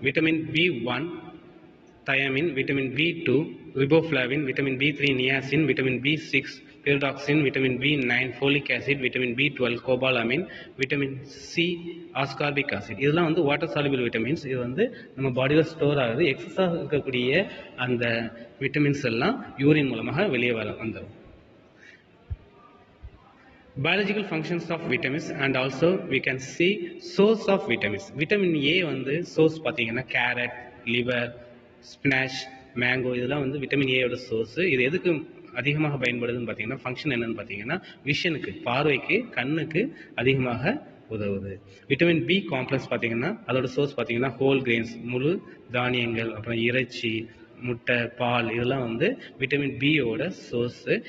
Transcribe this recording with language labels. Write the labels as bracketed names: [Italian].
[English] Vitamin B thiamine, vitamin B2 riboflavin, vitamin B3 niacin, vitamin B6 pyridoxine, vitamin B9 folic acid, vitamin B12 cobalamin, vitamin C ascorbic acid. [Tamil] இதெல்லாம் water soluble vitamins. இது நம்ம பாடியில் store ஆகுது. எக்ஸஸாக இருக்கக்கூடிய அந்த vitamins எல்லாம் யூரின் மூலமாக வெளியே வந்துடும். [English] Biological functions of vitamins and also we can see source of vitamins. Vitamin A source [Tamil] பார்த்தீங்கன்னா கேரட், லிவர், ஸ்பினாச், மேங்கோ, இதெல்லாம் விட்டமின் ஏயோட சோர்ஸு. இது எதுக்கு அதிகமாக பயன்படுதுன்னு பார்த்தீங்கன்னா, ஃபங்க்ஷன் என்னன்னு பார்த்தீங்கன்னா, விஷனுக்கு, பார்வைக்கு, கண்ணுக்கு அதிகமாக உதவுது. விட்டமின் பி காம்ப்ளெக்ஸ் பார்த்தீங்கன்னா அதோட சோர்ஸ் பார்த்தீங்கன்னா ஹோல் கிரெயின்ஸ், முழு தானியங்கள், அப்புறம் இறைச்சி, முட்டை, பால், இதெல்லாம் விட்டமின் பியோட சோர்ஸு.